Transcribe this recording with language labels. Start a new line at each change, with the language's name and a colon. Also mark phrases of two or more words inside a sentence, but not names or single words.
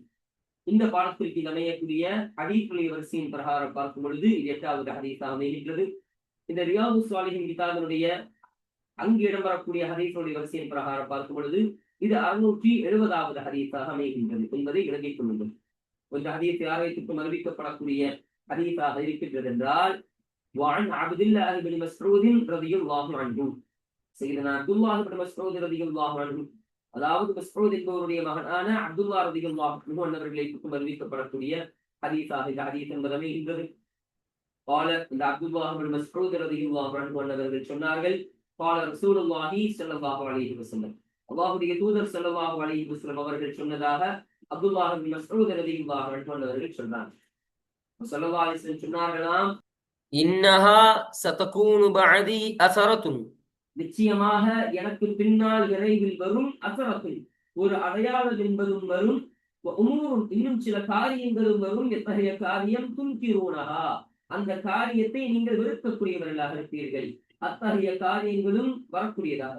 Tamil: இந்த பாடத்திற்கு அமையக்கூடிய ஹதீஸ்களுடைய வரிசையின் பிரகாரம் பார்க்கும் பொழுது இது 8வது ஹதீஸாக அமைகின்றது. இந்த ரியாது ஸாலிஹீன் கிதாபினுடைய அங்கு இடம்பெறக்கூடிய ஹதீஸுடைய வரிசையின் பிரகாரம் பார்க்கும் பொழுது இது 670வது ஹதீஸாக அமைகின்றது என்பதை விளங்கிக் கொள்ளுங்கள். கொஞ்சம் ஹதீஸ் யாரைத்துக்கும் அறிவிக்கப்படக்கூடிய ஹதீஸாக இருக்கின்றது என்றால்
Arabic: وعن عبد الله بن مسعود رضي الله عنه سيدنا عبد الله بن مسعود رضي الله عنه
Tamil: அதாவது மஸ்ஊத் என்பவருடைய மகனான அப்துல்லா
Arabic: رضي الله عنه
Tamil: அவர்களுக்கு அறிவிக்கப்படக்கூடிய ஹதீஸாக இந்த ஹதீஸ் என்பது அமைகின்றது. قال இந்த அப்துல்லாஹ் இப்னு மஸ்ஊத்
Arabic: رضي الله عنه
Tamil: அவர்கள் சொன்னார்கள்
Arabic: قال رسول الله صلى الله عليه وسلم
Tamil: அல்லாஹ்வுடைய தூதர்
Arabic: صلى الله عليه وسلم
Tamil: அவர்கள் சொன்னதாக அப்துல்லாஹ் இப்னு மஸ்ஊத்
Arabic: رضي الله عنه
Tamil: அவர்கள் சொன்னார்.
Arabic: صلى الله عليه وسلم
Tamil: சொன்னார்களாம்,
Arabic: إنها ستكون بعدي أثرة,
Tamil: நிச்சயமாக எனக்கு பின்னால் விரைவில் வரும் அஸரத்துன், ஒரு அடையாளம் என்பதும் வரும், உமூரும் இன்னும் சில காரியங்களும் வரும், எத்தகைய காரியம் துன்கிரூனஹா, அந்த காரியத்தை நீங்கள் வெறுக்கக்கூடியவர்களாக இருப்பீர்கள், அத்தகைய காரியங்களும் வரக்கூடியதாக.